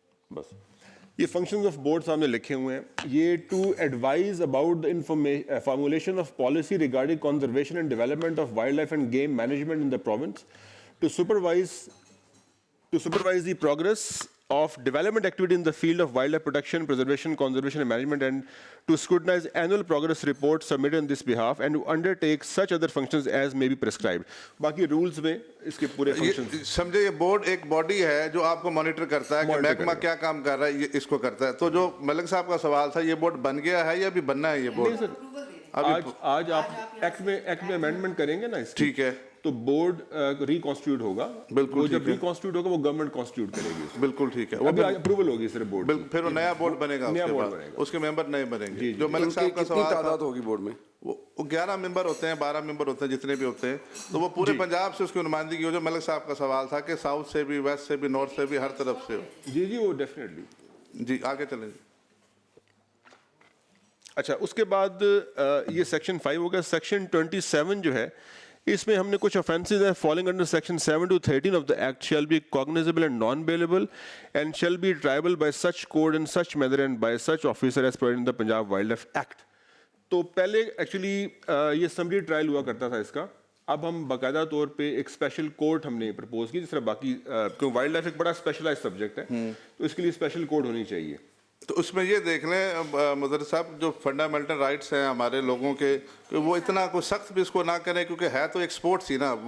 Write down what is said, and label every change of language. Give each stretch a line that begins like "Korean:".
Urdu: بس یہ functions of board سامنے لکھے ہوئے ہیں.
English: یہ to advise about the formulation of policy regarding conservation and development of wildlife and game management in the province, to supervise the progress of development activity in the field of wildlife protection, preservation, conservation and management, and to scrutinize annual progress reports submitted on this behalf and to undertake such other functions as may be prescribed.
Urdu: باقی rules میں اس کے پورے functions سمجھے. یہ board ایک body ہے جو آپ کو مانیٹر کرتا ہے کہ محکمہ کیا کام کر رہا ہے, یہ اس کو کرتا ہے. تو جو ملک صاحب کا سوال تھا, یہ بورڈ بن گیا ہے یا ابھی بننا ہے؟ یہ بورڈ آج آپ ایکٹ میں امینڈمنٹ کریں گے نا, ٹھیک ہے, تو بورڈ ریکانسٹیٹیوٹ ہوگا. بالکل جب ریکانسٹیٹیوٹ ہوگا وہ گورنمنٹ کانسٹیٹیوٹ کرے گی. بالکل ٹھیک ہے, ابھی اپروول ہوگی صرف بورڈ, پھر وہ نیا بورڈ بنے گا, اس کے ممبر نئے بنیں گے. جو ملک صاحب کا سوال تعداد ہوگی بورڈ میں, وہ 11 ممبر ہوتے ہیں, 12 ممبر ہوتے ہیں, جتنے بھی ہوتے ہیں, تو وہ پورے پنجاب سے اس کی نمائندگی ہو. جو ملک صاحب کا سوال تھا کہ ساؤتھ سے بھی, ویسٹ سے بھی, نارتھ سے بھی, ہر طرف سے ہو. جی وہ ڈیفینیٹلی. جی آگے چلیں. اچھا, اس کے بعد یہ سیکشن 5 ہو گیا.
English: section 27
Urdu: جو ہے, اس میں ہم نے کچھ
English: offences ہیں falling under section 7 to 13 of the act shall be cognizable and non-bailable and shall be triable by such court in such manner and by such officer as provided in the Punjab Wildlife Act.
Urdu: تو پہلے actually یہ summary trial ہوا کرتا تھا اس کا. اب ہم باقاعدہ طور پہ ایک اسپیشل کورٹ ہم نے پرپوز کی, جس طرح باقی کیوں وائلڈ لائف ایک بڑا اسپیشلائز سبجیکٹ ہے, تو اس کے لیے اسپیشل کورٹ ہونی چاہیے. تو اس میں یہ دیکھ لیں مدر صاحب, جو فنڈامنٹل رائٹس ہیں ہمارے لوگوں کے, کہ وہ اتنا کوئی سخت بھی اس کو نہ کریں, کیونکہ ہے تو ایک سپورٹس ہی نا.